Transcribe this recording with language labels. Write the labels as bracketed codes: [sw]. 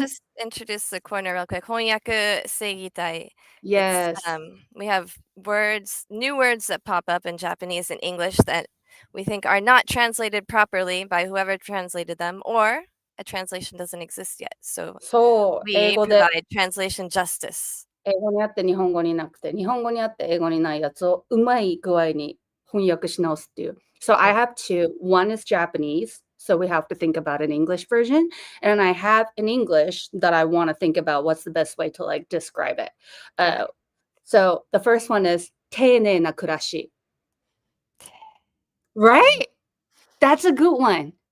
[en] just introduce the corner real quick. 翻訳正義隊.It's yes, we have new words that pop up in Japanese and English that we think are not translated properly by whoever translated them, or a translation doesn't exist yet. So [ja] そう、英 [en] we [ja] 語で [en] provide translation justice. [ja] 英語にあって日本語になくて、日本語にあって英語にないやつをうまい具合に翻訳し直すっていう。 [en] So I have two. One is Japanese, so we have to think about an English version, and I have an English that I want to think about what's the best way to like describe it. So the first one is 丁寧な暮らし. Right? That's a good one.